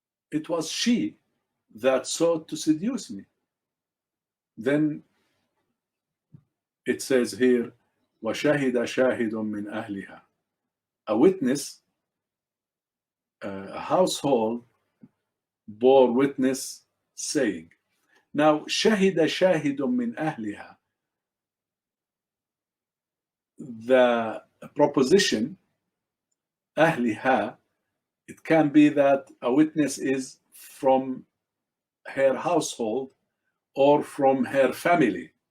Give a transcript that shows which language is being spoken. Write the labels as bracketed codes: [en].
[en] It was she that sought to seduce me. Then it says here, [ar] وشهد شاهد من أهلها. [en] A witness, a household bore witness saying. Now, [ar] شهد شاهد من أهلها. [en] The proposition, أهلها, it can be that a witness is from her household or from her family.